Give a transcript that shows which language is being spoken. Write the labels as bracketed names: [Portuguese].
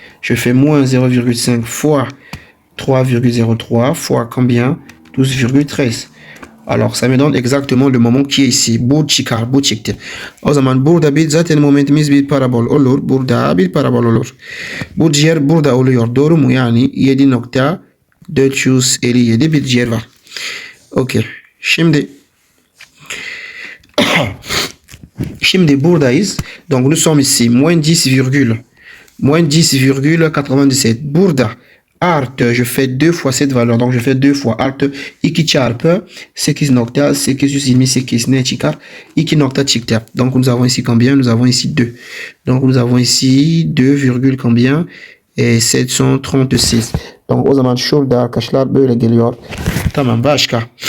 [French] Je fais moins 0,5 fois 3,03 fois combien? 12,13. Alors ça me donne exactement le moment qui est ici. [Turkish] Bu çıkar, bu çıktı. O zaman burada bir zaten momentimiz bir parabol olur. Burada bir parabol olur. Bu ciğer burada oluyor. Doğru mu? Yani 7,457 bir ciğer var. Okey. Şimdi buradayız. [French] Donc nous sommes ici. Moins 10,97. [Turkish] Burada artı, [French] je fais 2 fois cette valeur. Donc je fais 2 fois [Turkish] artı 2 çarpı 8,828 ne çıkar? 2 nokta çıktı. [French] Donc nous avons ici combien? Nous avons ici 2. Donc nous avons ici 2, combien? 736. [Turkish] Donc o zaman şurada arkadaşlar böyle geliyor. Tamam, başka.